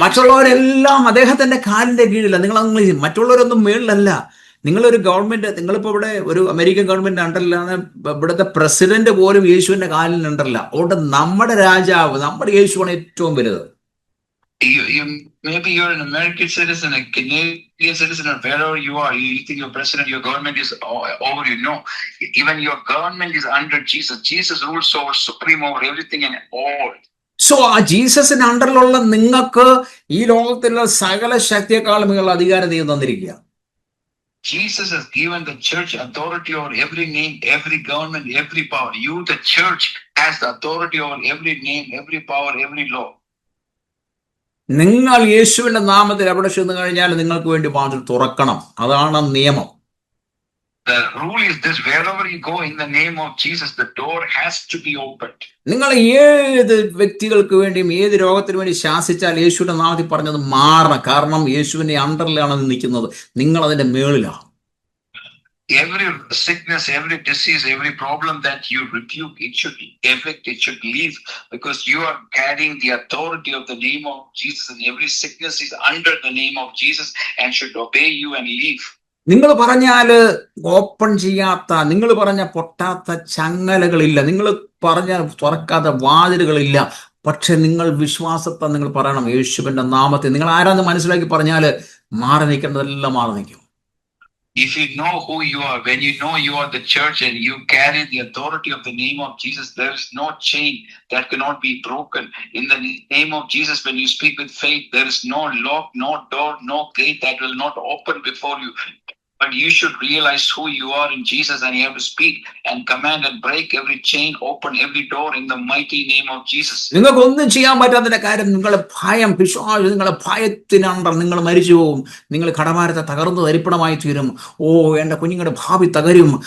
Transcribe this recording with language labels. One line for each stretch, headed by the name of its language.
Malayalam: മറ്റുള്ളവരെല്ലാം അദ്ദേഹത്തിന്റെ കാലിന്റെ കീഴില്ല. മറ്റുള്ളവരൊന്നും മേളിലല്ല. നിങ്ങളൊരു ഗവൺമെന്റ്, നിങ്ങളിപ്പോ ഇവിടെ ഒരു അമേരിക്കൻ ഗവൺമെന്റ് അണ്ടറിലാണ്. ഇവിടുത്തെ പ്രസിഡന്റ് പോലും യേശുവിന്റെ കാലിൽ ഉണ്ടല്ല. അതുകൊണ്ട് നമ്മുടെ രാജാവ്, നമ്മുടെ യേശുവാണ് ഏറ്റവും വലുത്.
English: Maybe you're an American citizen, a Canadian citizen, or wherever you are. You think your president, your government is over you. No, even your government is under Jesus. Jesus rules over supreme over everything and all.
Malayalam: So ആ ജീസസിന്റെ അണ്ടറിലുള്ള നിങ്ങൾക്ക് ഈ ലോകത്തിലുള്ള സകല ശക്തിയെക്കാളും നിങ്ങൾ അധികാരം ദൈവം തന്നിരിക്കുക.
English: Jesus has given the church authority over every name, every government, every power. You, the church, has the authority over every name, every power, every law.
Malayalam: നിങ്ങൾ യേശുവിന്റെ നാമത്തിൽ എവിടെ ചെന്ന് കഴിഞ്ഞാൽ നിങ്ങൾക്ക് വേണ്ടി വാതിൽ തുറക്കണം. അതാണ് നിയമം.
English: The rule is this: wherever you go in the name of Jesus, the door has to be opened.
Malayalam: നിങ്ങൾ ഏത് വ്യക്തികൾക്ക് വേണ്ടിയും ഏത് രോഗത്തിന് വേണ്ടി ശാസിച്ചാൽ യേശുവിന്റെ നാമത്തിൽ പറഞ്ഞത് മാറണം. കാരണം യേശുവിന്റെ അണ്ടറിലാണ് നിൽക്കുന്നത്, നിങ്ങൾ അതിന്റെ മേളിലാണ്.
English: Every sickness, every disease, every problem that you rebuke, it should evict, it should leave, because you are carrying the authority of the name of Jesus, and every sickness is under the name of Jesus and should obey you and leave.
Malayalam: നിങ്ങൾ പറഞ്ഞാല് open ചെയ്യാത്ത, നിങ്ങൾ പറഞ്ഞ പൊട്ടാത്ത ചങ്ങലകളില്ല, നിങ്ങൾ പറഞ്ഞ തുറക്കാത്ത വാതിലുകളില്ല. പക്ഷെ നിങ്ങൾ വിശ്വാസത്തെ നിങ്ങൾ പറയണം, യേശുവിന്റെ നാമത്തിൽ. നിങ്ങൾ ആരാന്ന് മനസ്സിലാക്കി പറഞ്ഞാല് മാറി നിൽക്കേണ്ടതെല്ലാം മാറി നിൽക്കും.
English: If you know who you are, when you know you are the church and you carry the authority of the name of Jesus, there is no chain that cannot be broken. In the name of Jesus, when you speak with faith, there is no lock, no door, no gate that will not open before you. But you should realize who you are in Jesus, and you have to speak and command and break every chain, open every door in the mighty name of Jesus.
Malayalam: നിങ്ങൾക്ക് ഒന്നും ചെയ്യാൻ പറ്റാത്ത കാര്യം നിങ്ങളുടെ ഭയം, പിശാച് നിങ്ങളെ ഭയത്തിനണ്ടർ നിങ്ങൾ മരിച്ചു പോകും. നിങ്ങൾ കടമാരത്തെ തകർന്ന് തരിപ്പണമായി തീരും. ഓ, എൻ്റെ കുഞ്ഞുങ്ങളുടെ ഭാവി തകരും.